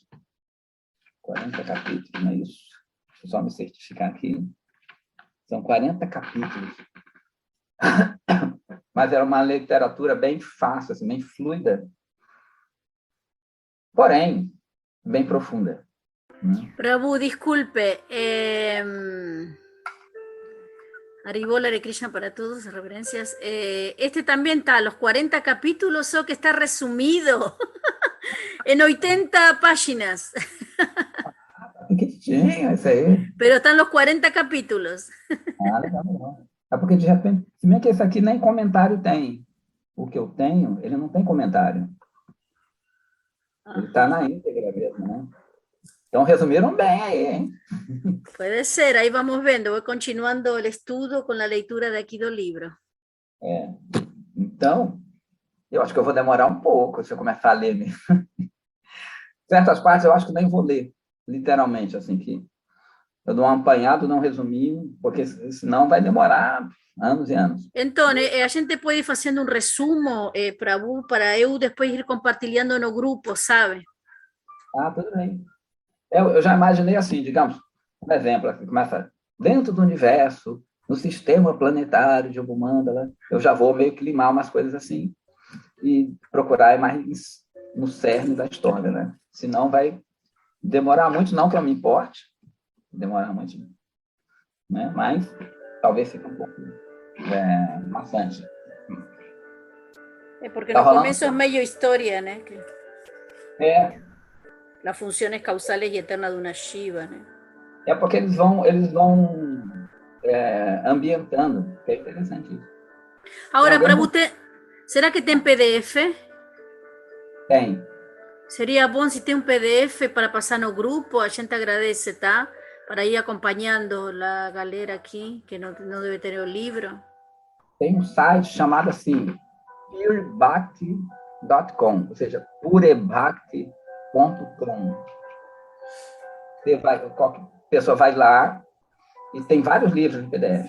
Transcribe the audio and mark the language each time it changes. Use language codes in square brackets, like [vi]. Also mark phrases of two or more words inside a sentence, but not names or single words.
[pt] 40 capítulos, não é isso? Deixa eu só me certificar aqui. São 40 capítulos. Mas era uma literatura bem fácil, assim, bem fluida. Porém, bem profunda. Prabhu, [es] disculpe. Haribola de Krishna para todos, reverencias. Este también está, los 40 capítulos, o que está resumido en 80 páginas. [pt] Pequenininho, isso aí. [es] Pero están los 40 capítulos. [pt] Legal, legal. É porque, de repente, se bem que esse aqui nem comentário tem. O que eu tenho, ele não tem comentário. Ele está Ajá. na íntegra mesmo, né? Então, resumiram bem aí, hein? [es] Puede ser, ahí vamos viendo, voy continuando el estudio con la lectura de aquí do libro. [pt] É. Então, eu acho que eu vou demorar um pouco se eu começar a ler mesmo. Certas partes eu acho que nem vou ler, literalmente, assim, que eu dou um apanhado, não resuminho, porque senão vai demorar anos e anos. [es] Entonces, [pt] a gente [es] puede ir haciendo un resumo, para eu después ir [pt] compartilhando no grupo, sabe? Ah, tudo bem. Eu já imaginei assim, digamos, um exemplo, assim, começa dentro do universo, no sistema planetário de Ogumandala, eu já vou meio que limar umas coisas assim e procurar ir mais no cerne da história, né? Senão vai demorar muito, não que eu me importe, demorar muito, né? Mas talvez fique um pouco maçante. Porque Tá no rolando? [es] comienzo es medio historia, ¿no? Que [pt] É, [es] las funciones causales y eternas de una Shiva, ¿no? [pt] é porque eles vão ambientando, que é interessante isso. Tem [es] Ahora, [pt] alguém para por... [es] usted, ¿será que tem PDF? [pt] Tem. Sería bom si tem un PDF para pasar no grupo, a gente agradece, tá? [es] Para ir acompañando la [pt] galera aqui, que não deve ter o livro. Tem um site chamado assim, purebhakti.com, ou seja, purebhakti.com. Qualquer pessoa vai lá e tem vários livros em PDF.